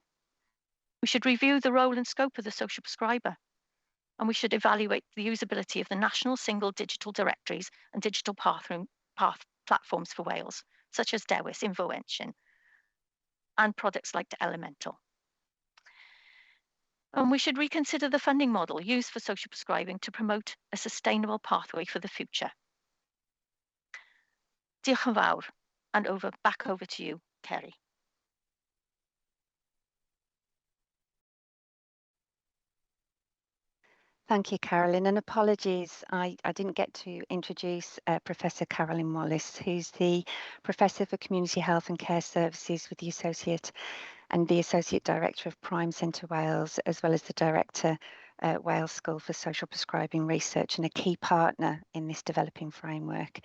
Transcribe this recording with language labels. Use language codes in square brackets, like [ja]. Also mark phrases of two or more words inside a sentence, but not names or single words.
[en] We should review the role and scope of the social prescriber, and we should evaluate the usability of the national single digital directories and digital platforms for Wales, such as DEWIS, Infoension, and products like Elemental. And we should reconsider the funding model used for social prescribing to promote a sustainable pathway for the future. [cy] Diolch yn fawr, [en] and back over to you, Kerry. Thank you, Carolyn, and apologies, I didn't get to introduce Professor Carolyn Wallace, who's the Professor for Community Health and Care Services with the Associate Director of Prime Centre Wales, as well as the Director at Wales School for Social Prescribing Research and a key partner in this developing framework.